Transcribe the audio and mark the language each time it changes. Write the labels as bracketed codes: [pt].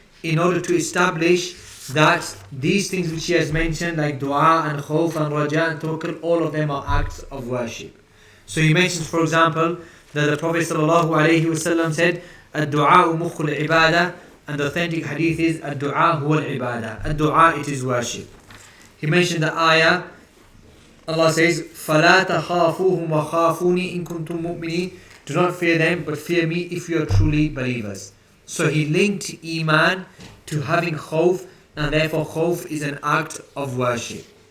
[en] in order to establish that these things which he has mentioned, like dua and khawf and raja and tawakkul, all of them are acts of worship. So he mentions, for example, that the Prophet ﷺ said, [ar] "Ad-du'a mukhul ibadah," [en] and the authentic hadith is, [ar] "Ad-du'a huwa al-ibadah." [en] Ad-du'a, it is worship. He mentioned the ayah. Allah says, [ar] فَلَا تَخَافُوهُمْ وَخَافُونِي إِن كُنْتُم مُؤْمِنِينَ. [en] Do not fear them, but fear me if you are truly believers. So he linked iman to having khawf, and therefore khawf is an act of worship.